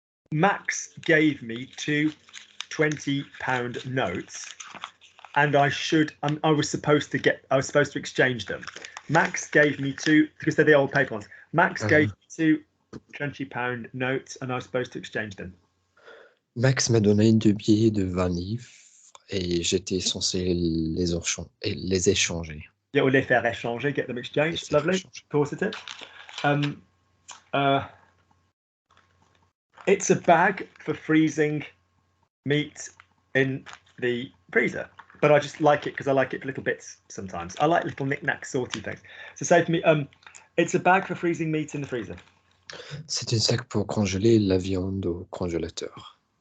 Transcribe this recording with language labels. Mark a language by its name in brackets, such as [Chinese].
[English] Max gave me 2 £20 notes, and I was supposed to exchange them. Max gave me 2, because they're the old paper ones. Max gave me 2 £20 notes, and I was supposed to exchange them. Max [French] m'a donné 2 billets de 20 livres et j'étais censé les échanger. [English] Yeah, or [French] les faire échanger, [English] get them exchanged. Lovely. Composite. It's a bag for freezing meat in the freezer. But I just like it because I like it for little bits sometimes. I like little knick-knack salty things. So say for me, it's a bag for freezing meat in the freezer. [French] C'est un sac pour congeler la viande au congélateur.